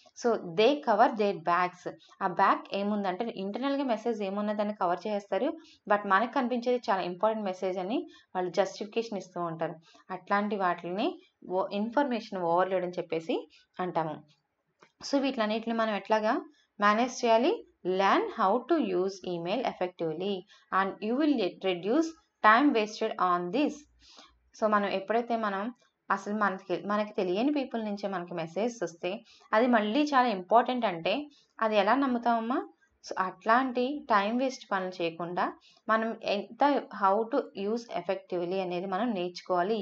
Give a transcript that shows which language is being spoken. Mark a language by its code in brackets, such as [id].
[en] So they cover their bags. [te] ఆ bag ఏముందంటే ఇంటర్నల్గా మెసేజ్ ఏమున్నదని కవర్ చేస్తారు, బట్ మనకు కనిపించేది చాలా ఇంపార్టెంట్ మెసేజ్ అని వాళ్ళు జస్టిఫికేషన్ ఇస్తూ ఉంటారు. అట్లాంటి వాటిని ఇన్ఫర్మేషన్ ఓవర్లోడ్ అని చెప్పేసి అంటాము. సో వీటిలన్నిటిని మనం ఎట్లాగా మేనేజ్ చేయాలి? [en] Learn how to use email effectively and you will reduce time wasted on this. [te] So మనం ఎప్పుడైతే మనం అసలు మనకి తెలియని పీపుల్ నుంచే మనకి మెసేజ్ వస్తే అది మళ్ళీ చాలా ఇంపార్టెంట్ అంటే అది ఎలా నమ్ముతామమ్మా? సో అట్లాంటి టైం వేస్ట్ పనులు చేయకుండా మనం ఎంత [en] how to use effectively [te] అనేది మనం నేర్చుకోవాలి.